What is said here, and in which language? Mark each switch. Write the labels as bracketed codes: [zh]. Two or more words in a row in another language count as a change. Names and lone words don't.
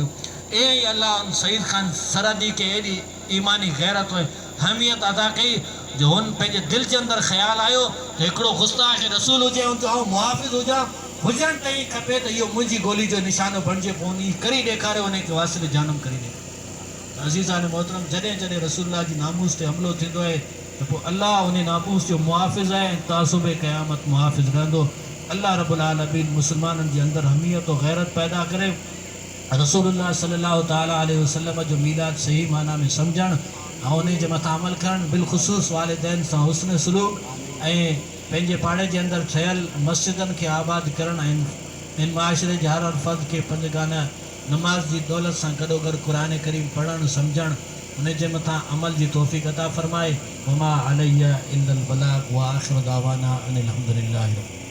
[sd] ईअं ई अल्लाह उन सईद खान सरहदी के एॾी ईमानी गैरत अहमियत अदा कई जो हुन पंहिंजे दिलि जे अंदरि ख़्यालु आयो त हिकिड़ो गुस्ताख़ रसूल हुजे ऐं आउं मुहाफ़िज़ हुजणु ताईं खपे त इहो मुंहिंजी गोली जो निशानो बणिजे। पोइ उन करी ॾेखारियो उनखे वासिल जानम करी ॾेखारियो। अज़ीज़ान मोहतरम जॾहिं जॾहिं रसूलुल्लाह जी नामूस ते हमिलो थींदो आहे तो पोइ अल्लाह उन नामूस जो मुहाफ़िज़ आहे ऐं तासुब क़यामत मुहाफ़िज़ रहंदो। अल्लाह [ar] رب العالمين [sd] मुस्लमाननि जे अंदरि हमियत और गैरत पैदा करे रसूलुल्लाह [ar] صلى الله تعالى عليه وسلم [sd] जो मीलाद सही माना में सम्झणु ऐं उन जे मथां अमल करणु, बिलख़ुसूस वालिदैन सां हुस्न सलूक ऐं पंहिंजे पाड़े जे अंदरि ठहियल मस्जिदनि खे आबाद करणु ऐं इन माशरे जे हर फ़र्द खे पंजगाना नमाज जी दौलत सां गॾोगॾु क़ुरान करीम पढ़णु सम्झणु उन जे मथां अमल जी तौफ़ीक़ अता फ़रमाए। [ar] وما علينا إلا البلاغ وآخر دعوانا أن الحمد لله.